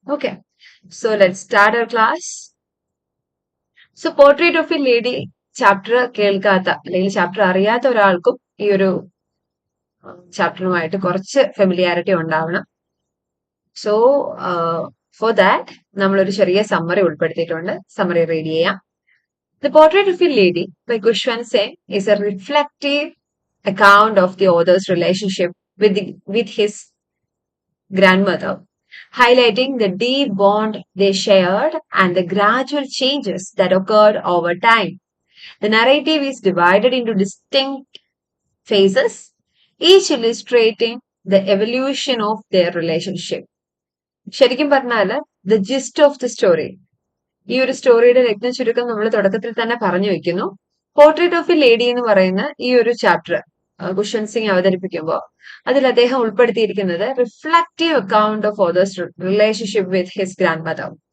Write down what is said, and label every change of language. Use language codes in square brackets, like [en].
[en] Okay, so let start our class. [ml] So portrait of A lady chapter കേൾക്കാത്ത അല്ലെങ്കിൽ chapter അറിയാത്ത ഒരാൾക്കും ഈ ഒരു ചാപ്റ്ററുമായിട്ട് കുറച്ച് ഫെമിലിയാരിറ്റി ഉണ്ടാവണം. സോ ഫോർ ദാറ്റ് നമ്മളൊരു ചെറിയ സമ്മറി ഉൾപ്പെടുത്തിയിട്ടുണ്ട്. സമ്മറി റീഡ് ചെയ്യാം. [en] The Portrait of a Lady by Kushwant Singh is a reflective account of the author's relationship with his grandmother, highlighting the deep bond they shared and the gradual changes that occurred over time. The narrative is divided into distinct phases, each illustrating the evolution of their relationship. [ml] ശരിക്കും പറഞ്ഞാല് [en] the gist of the story, [ml] ഈ ഒരു സ്റ്റോറിയുടെ രത്ന ചുരുക്കം നമ്മൾ തുടക്കത്തിൽ തന്നെ പറഞ്ഞു വെക്കുന്നു. പോർട്രേറ്റ് ഓഫ് എ ലേഡി എന്ന് പറയുന്ന ഈ ഒരു ചാപ്റ്റർ കുഷ്വന്ത് സിംഗ് അവതരിപ്പിക്കുമ്പോൾ അതിൽ അദ്ദേഹം ഉൾപ്പെടുത്തിയിരിക്കുന്നത് [en] Reflective account of author's relationship with his grandmother.